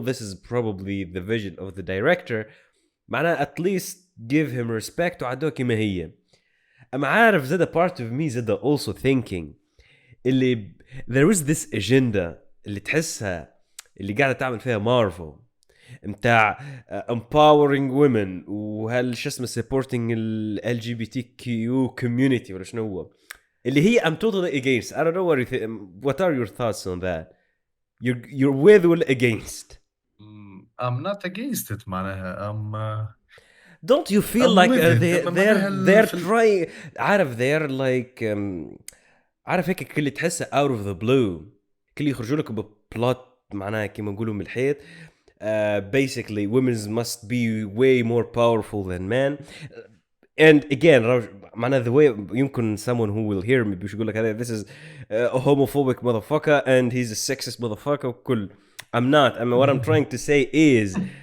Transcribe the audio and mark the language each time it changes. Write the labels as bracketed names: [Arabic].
[English] This is probably the vision of the director. At least give him respect [Arabic] وعدوها كما هي. أما عارف زاد [English] part of me [Arabic] زاد [English] also thinking [Arabic] اللي [English] there is this agenda [Arabic] اللي تحسها اللي قاعدة تعمل فيها مارفل متاع [English] empowering women [Arabic] وهل شو اسمه supporting ال LGBTQ community ولا شنو هو اللي هي [English] I'm totally against. I don't know what are your thoughts on that? You're with or against? I'm not against it معناها don't you feel like they're trying [Arabic] عارف [English] they're like [Arabic] عارف هيك كل تحسه [English] out of the blue [Arabic] كل يخرجوا لك ببلوت معناها كيما نقولوا من الحيط. [English] Basically women must be way more powerful than men. And again معناها the way يمكن someone who will hear me [Arabic] بيش يقول لك هذا [English] this is a homophobic motherfucker and he's a sexist motherfucker وكل I'm not. I mean what I'm trying to say is